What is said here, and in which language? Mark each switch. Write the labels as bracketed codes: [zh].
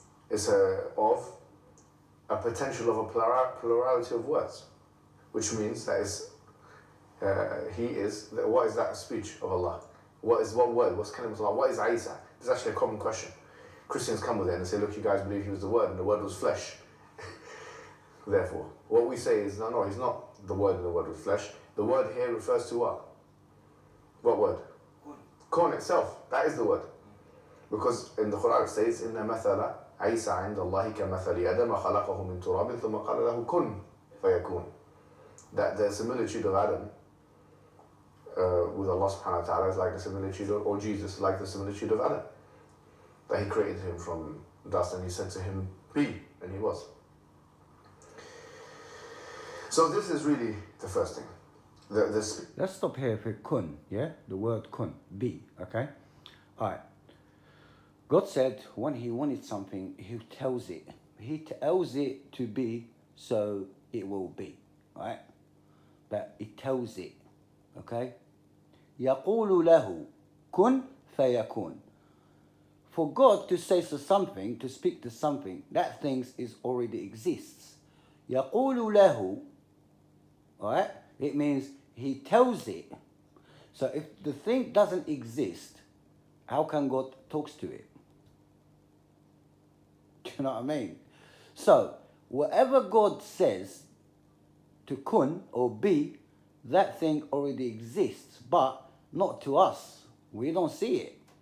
[en] It's of a potential of a plurality of words, which means that what is that speech of Allah? What word? What's kalimatullah? What is Isa? It's actually a common question. Christians come with it and say, look, you guys believe he was the word, and the word was flesh. Therefore, what we say is, no, he's not the word and the word was flesh. The word here refers to what? What word? Kun itself. That is the word. Because in the Quran it says, [ar] إِنَّ مَثَلَ عِيسَى عِنْدَ اللَّهِ كَمَثَلِ آدَمَ خَلَقَهُ مِنْ تُرَابٍ ثُمَّ قَالَ لَهُ كُنْ فَيَكُونُ. [en] That the similitude of Adam with Allah subhanahu wa ta'ala is like the similitude or Jesus like the similitude of Adam. That he created him from dust and he said to him, be, and he was. So this is really the first thing. Let's stop here for kun, yeah? The word kun, be, okay? Alright. God said when he wanted something, he tells it. He tells it to be, so it will be, right? But he tells it, okay? [ar] يَقُولُ لَهُ كُن فَيَكُونُ. [en] For God to say to something, to speak to something, that thing already exists. [ar] يَقُولُ لَهُ, right? [en] It means he tells it. So if the thing doesn't exist, how can God talks to it? Do you know what I mean? So whatever God says to kun or be, that thing already exists, but not to us. We don't see it.